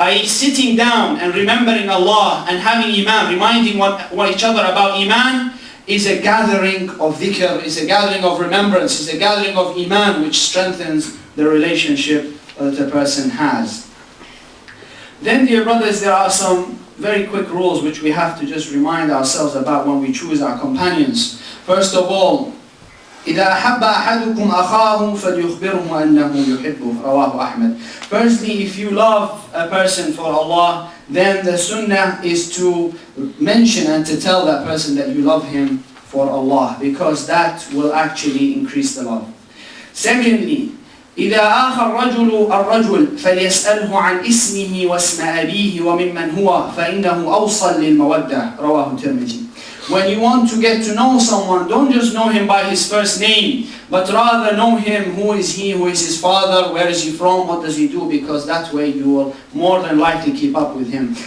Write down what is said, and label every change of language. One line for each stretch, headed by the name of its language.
English: Sitting down and remembering Allah and having Iman, reminding each other about Iman, is a gathering of dhikr, is a gathering of remembrance, is a gathering of Iman which strengthens the relationship that a person has. Then, dear brothers, there are some very quick rules which we have to just remind ourselves about when we choose our companions. First of all,
Arabic: إِذَا أَحَبَّ أَحَدُكُمْ أَخَاهُ فَلْيُخْبِرْهُ أَنَّهُ يُحِبُّهُ. Rawahu Ahmad.
English: Firstly, if you love a person for Allah, then the sunnah is to mention and to tell that person that you love him for Allah, because that will actually increase the love. Secondly,
Arabic: إذا آخى الرجل فليسأله عن اسمه واسم أبيه وممن هو فإنه أوصل للمودة. رواه الترمذي.
English: When you want to get to know someone, don't just know him by his first name, but rather know him, who is he, who is his father, where is he from, what does he do, because that way you will more than likely keep up with him.